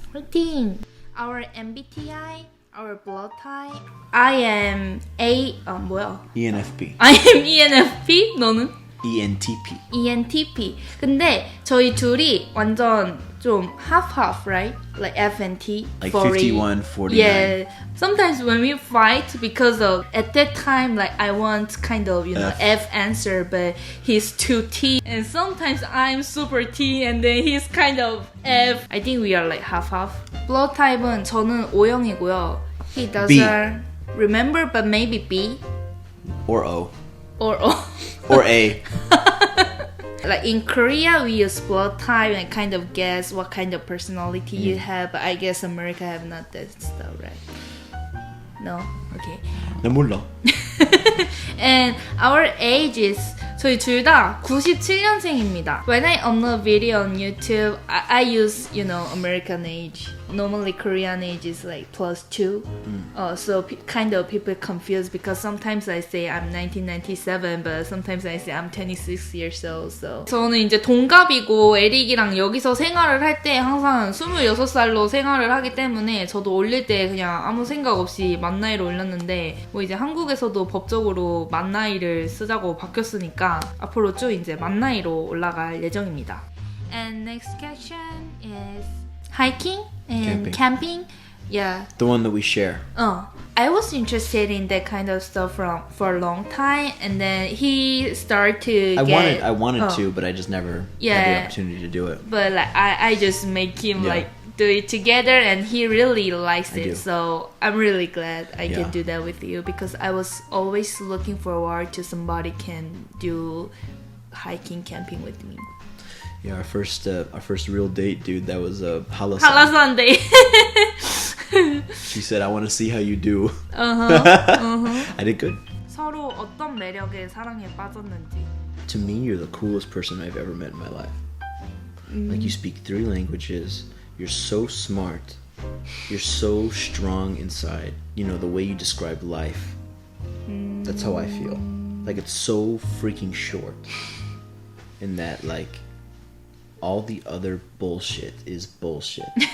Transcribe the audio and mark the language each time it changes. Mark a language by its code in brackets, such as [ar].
[en] 화이팅! Our MBTI, our blood type. I am [ko] 뭐야? [en] ENFP. I am ENFP? [ko] 너는? [en] ENTP. ENTP. [ko] 근데 저희 둘이 완전 좀 [en] half, right? Like F and T. Like 40. 51, 49. Yeah. Sometimes when we fight because of at that time like I want kind of F answer but he's too T and sometimes I'm super T and then he's kind of F. I think we are like half. [ko] Blood type은 저는 O형이고요. [en] He doesn't remember but maybe B Or O. or O. Or A. Like in Korea, we use blood type and kind of guess what kind of personality you have. But I guess America have not that stuff, right? No? Okay. [ko] 나 몰라. [en] And our age is [ko] 저희 둘 다 97년생입니다. [en] When I upload video on YouTube, I use, American age. Normally Korean age is like +2. So kind of people confused because sometimes I say I'm 1997, but sometimes I say I'm 26 years old. [ko] So 저는 이제 동갑이고 에릭이랑 여기서 생활을 할 때 항상 26살로 생활을 하기 때문에 저도 올릴 때 그냥 아무 생각 없이 만 나이로 올렸는데 뭐 이제 한국에서도 법적으로 만 나이를 쓰자고 바뀌었으니까 앞으로 쭉 이제 만 나이로 올라갈 예정입니다. [en] And next question is hiking and camping. Yeah. The one that we share. I was interested in that kind of stuff for a long time, and then he started to I wanted to, but I just never had the opportunity to do it. But like I just make him like do it together, and he really likes it. do. So I'm really glad I can do that with you because I was always looking forward to somebody can do hiking, camping with me. Yeah, our first real date, dude. That was Hala Sunday. She said, "I want to see how you do." I did good. [ko] 서로 어떤 매력에 사랑에 빠졌는지. [en] To me, you're the coolest person I've ever met in my life. Like you speak 3 languages. You're so smart. You're so strong inside. The way you describe life. That's how I feel. Like it's so freaking short. In that like all the other bullshit is bullshit.